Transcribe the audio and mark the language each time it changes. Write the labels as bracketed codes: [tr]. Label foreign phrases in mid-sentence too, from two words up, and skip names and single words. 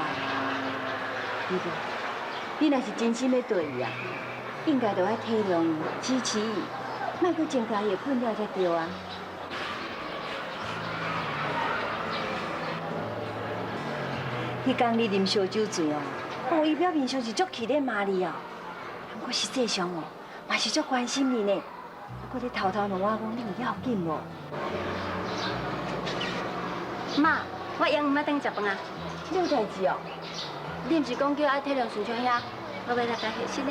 [nan] 你讲，你若是真心要对伊啊，应该就要体谅伊、支持伊，莫阁增加伊的困扰才对啊。迄天你啉烧酒醉哦，伊表面上是足气咧骂你哦，不过实际上哦，嘛是足关心你呢。不过你偷偷问我讲，你有要紧无？妈，我杨唔要等食饭啊。你有代志哦？你毋是讲叫爱体谅顺昌遐，我要来家歇息呢。